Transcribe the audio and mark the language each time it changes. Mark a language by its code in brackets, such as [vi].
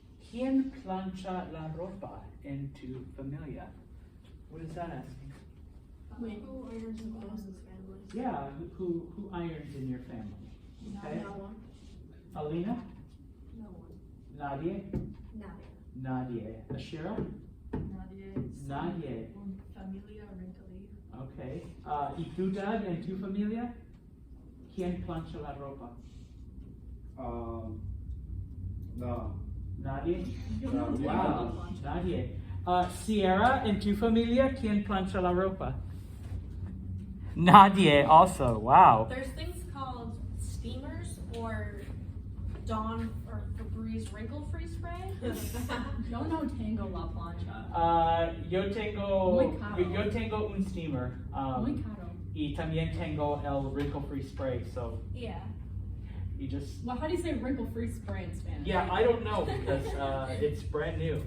[es] ¿Quién plancha la ropa en tu familia? [en] What is that asking? Wait. Who irons the clothes in family? Yeah, who irons in your family? Okay. No one. Alina? No one. Nadia? [es] Nadie. Nadia. Ashira? Nadie. Nadie. [en] Familia wrinkly. [es] Okay. ¿Y tú, Doug, en tu familia? ¿Quién plancha la ropa? No. Nadie? No. Wow, nadie. Sierra, en tu familia, ¿quién plancha la ropa? [en] Nadie also, wow. There's things called steamers or Dawn or Febreze wrinkle-free spray. [es] Yo no tengo la plancha. Yo tengo un steamer. Muy caro. Y también tengo el [en] wrinkle free spray, so Yeah. you just. Well, how do you say wrinkle-free spray in Spanish? Yeah, I don't know because it's brand new.